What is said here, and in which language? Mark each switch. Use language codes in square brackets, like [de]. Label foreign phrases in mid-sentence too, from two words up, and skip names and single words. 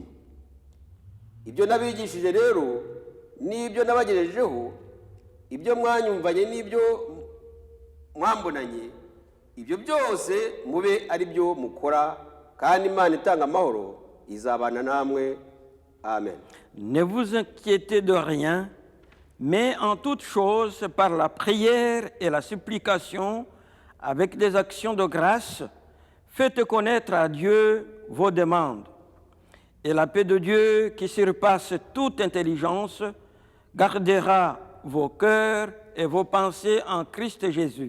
[rw] Ibyo nabigishije rero n'ibyo nabagejejeho, ibyo mwanyumvanye n'ibyo mwambonanye, ibyo byose mube ari byo mukora, kandi Imana itanga amahoro izabana namwe. Amen. [fr] Ne vous inquiétez de rien, mais en toute chose, par la prière et la supplication, avec des actions de grâce, faites connaître à Dieu vos demandes. Et la paix de Dieu, qui surpasse toute intelligence, gardera vos cœurs et vos pensées en Christ Jésus.